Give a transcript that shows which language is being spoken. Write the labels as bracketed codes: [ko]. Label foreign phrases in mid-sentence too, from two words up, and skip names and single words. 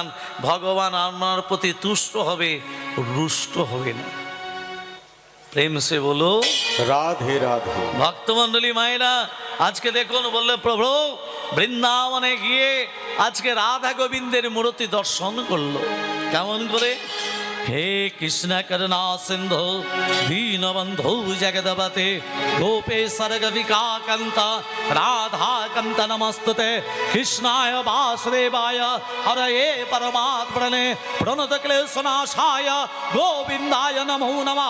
[bn] ভগবান আপনার প্রতি তুষ্ট হবে, রুষ্ট হবে না। [hi] प्रेम से बोलो [bn] রাধে রাধে। ভক্তমণ্ডলী মায়েরা আজকে দেখুন, বললে প্রভু বৃন্দাবনে গিয়ে আজকে রাধা গোবিন্দের মূর্তি দর্শন করলো। কেমন করে? [sa] हे कृष्ण करुणा सिंधु दीनबंधु जगदपते गोपेश्वर गविका कांत राधा कांत नमस्तुते कृष्णाय वासुदेवाय हरये परमात्मने प्रणत क्लेशनाशाय गोविंदाय नमो नमः